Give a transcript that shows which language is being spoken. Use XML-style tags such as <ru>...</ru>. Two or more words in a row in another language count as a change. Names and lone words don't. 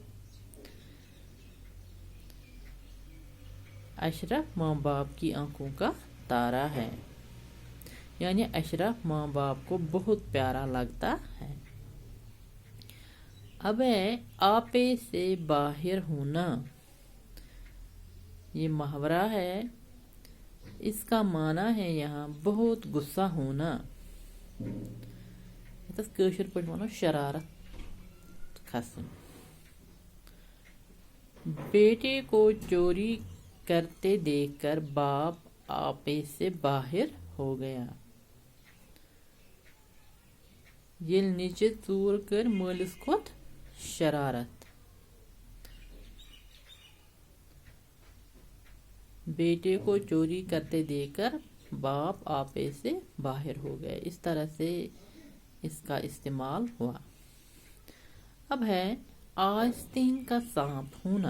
<ur>اشرف ماں باپ کی آنکھوں کا تارا ہے، یعنی اشرف ماں باپ کو بہت پیارا لگتا ہے. اب ہے آپے سے باہر ہونا. یہ محاورہ ہے، اس کا معنی ہے یہاں بہت غصہ ہونا.</ur> <ks>کٲشِر پٲٹھۍ وَنو شرارت کھسٕنۍ.</ks> <ur>بیٹے کو چوری کرتے دیکھ کر باپ آپے سے باہر ہو گیا.</ur> <ks>ییٚلہِ نیٚچِو ژوٗر کٔر مٲلِس کھوٚت شرارت.</ks> <ur>بیٹے کو چوری کرتے دیکھ کر باپ آپے سے باہر ہو گیا. اس طرح سے اس کا استعمال ہوا. اب ہے آستین کا سانپ ہونا.</ur>